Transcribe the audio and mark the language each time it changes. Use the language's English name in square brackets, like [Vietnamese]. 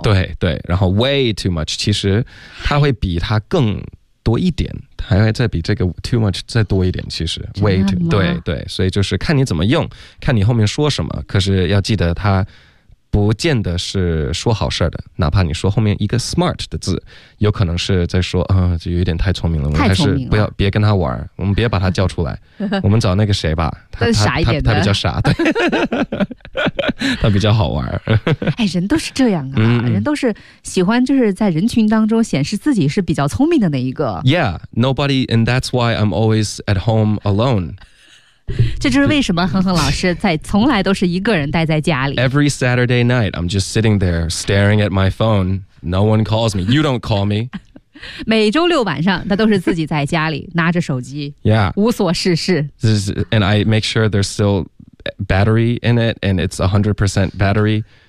[Chinese] 对对，然后 [English] way too much [Chinese] 其实它会比它更多一点，还会再比这个 too much 再多一点，其实 way too， 对对，所以就是看你怎么用，看你后面说什么，可是要记得它不见得是说好事的，哪怕你说后面一个 smart 的字，有可能是在说啊、就有点太聪明了，我们还是不要别跟他玩，我们别把他叫出来，我们找那个谁吧，他比较傻，对他比较好玩。哎，人都是这样啊，人都是喜欢就是在人群当中显示自己是比较聪明的那一个。 [English] Yeah, nobody, and that's why I'm always at home alone. [Chinese] 这就是为什么哼哼老师在从来都是一个人待在家里。 [English] Every Saturday night, I'm just sitting there staring at my phone. No one calls me. You don't call me. [Chinese] 每周六晚上，他都是自己在家里拿着手机， [English] yeah. [Chinese] 无所事事。 [English] This is, and I make sure there's still battery in it, and it's 100% battery.